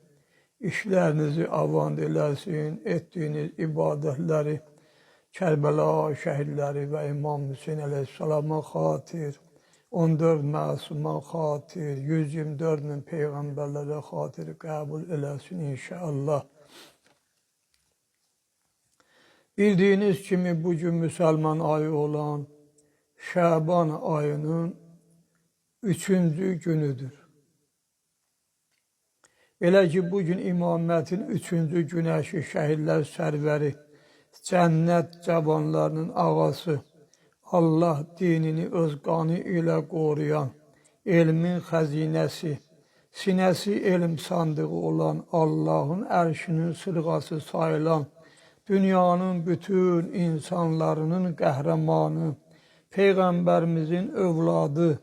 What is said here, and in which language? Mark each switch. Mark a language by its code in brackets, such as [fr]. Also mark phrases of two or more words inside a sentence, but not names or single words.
[tr] İşlerinizi avand eylesin. Ettiğiniz ibadetleri Kerbela şehirleri ve İmam Hüseyin Aleyhisselam'a hatir, 14 masuma hatir, 124 bin peygamberlere hatir kabul eylesin inşallah. Bildiğiniz gibi bugün Müslüman ayı olan Şaban ayının 3. [az] günüdür. Belə ki, bugün imamətin 3. günəşi şəhidlər sərvəri, cənnət cavanlarının ağası, Allah dinini öz qanı ilə qoruyan, elmin xəzinəsi, sinəsi elm sandığı olan Allahın ərşinin sırğası sayılan, dünyanın bütün insanlarının qəhrəmanı, Peyğəmbərimizin övladı.